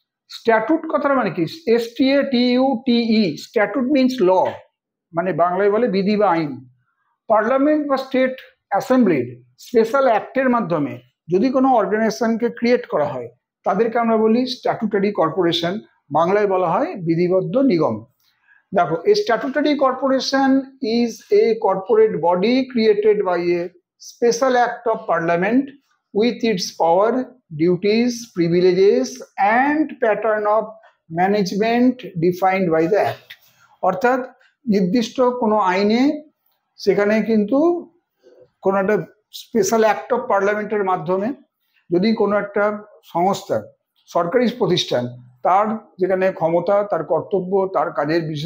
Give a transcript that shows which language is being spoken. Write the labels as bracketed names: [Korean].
[Bangla] Statute কথাটা মানে কি, STATUTE, [English] statute means law, [Bangla] মানে বাংলায় বলে বিধি বা আইন। পার্লামেন্ট বা স্টেট অ্যাসেম্বলির স্পেশাল অ্যাক্টের মাধ্যমে যদি কোনো অর্গানাইজেশনকে ক্রিয়েট করা হয়, তাদেরকে আমরা বলি স্ট্যাটুটারি কর্পোরেশন, বাংলায় বলা হয় বিধিবদ্ধ নিগম। দেখো, [English] a statutory corporation is a corporate body created by a special act of parliament with its power, duties, privileges and pattern of management defined by the act। [Bangla] অর্থাৎ নির্দিষ্ট কোনো আইনে সেখানে কিন্তু কোনো একটা স্পেশাল অ্যাক্ট অফ পার্লামেন্টের মাধ্যমে যদি কোনো একটা সংস্থা, সরকারি প্রতিষ্ঠান, তার যেখানে ক্ষমতা, তার কর্তব্য, তার কাজের